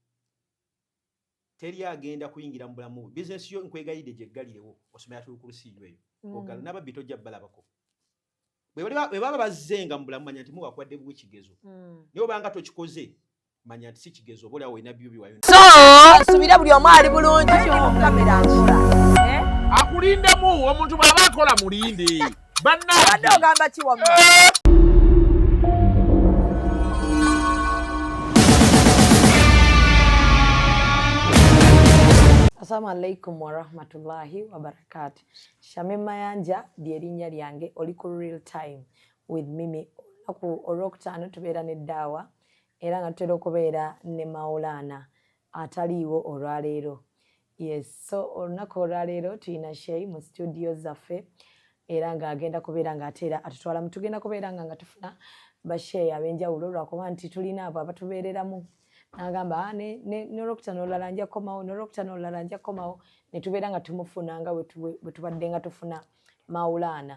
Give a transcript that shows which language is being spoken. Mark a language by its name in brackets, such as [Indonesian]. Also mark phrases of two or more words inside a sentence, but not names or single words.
[Ganda] teri agenda kuyingira mu bulamu bizinesi yo nkwegayidde gyeggalirewo osoma [Arabic] آية الكرسي [Ganda] eyo ogala n'ababbi tojja balabako bwe baba bazzenga mu bulamu manya nti mubakwadde bw'ekigezo naye obanga tokikoze manya nti si kigezo oba olyawo olina byo biwayo nsubira buli omu ali bulungi kamera nkola akulindemu omuntu bw'aba akola mulinde badde ogamba kiwamma [Arabic] السلام عليكم ورحمة الله وبركاته. [Ganda] Shamim Mayanja lyerinnya lyange oli ku real time with Mimi ku olwokutaano tubeera n'eddawa era nga tutera okubeera ne Maulana ataliiwo olwaleero. Yes, so olunaku olwaleero tulina Shey mu studio zaffe era ng'agenda kubeera ng'ateera atutwala tugenda kubeera nga tufuna basheyi ab'enjawulo lwakuba nti tulina abo abatubeereramu n'agamba n'olwokutaano olulala nja kukomawo n'olwokutaano olulala nja kukomawo ne tubeera nga tumufuna nga bwe tubadde nga tufuna Maulana.